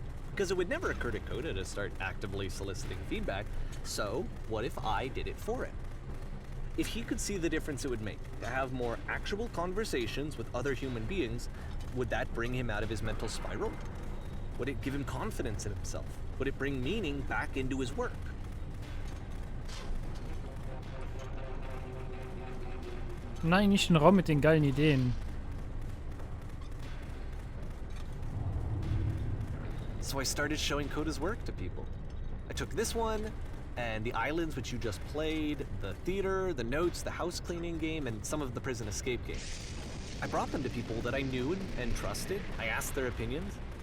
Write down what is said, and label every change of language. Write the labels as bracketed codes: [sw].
[en] Because it would never occur to Coda to start actively soliciting feedback, so what if I did it for him? If he could see the difference it would make to have more actual conversations with other human beings, would that bring him out of his mental spiral? Would it give him confidence in himself? Would it bring meaning back into his work? [de] Nein, nicht ein Raum mit den geilen Ideen. [en] So I started showing Coda's work to people. I took this one, and the islands which you just played, the theater, the notes, the house cleaning game, and some of the prison escape games. I brought them to people that I knew and trusted. I asked their opinions.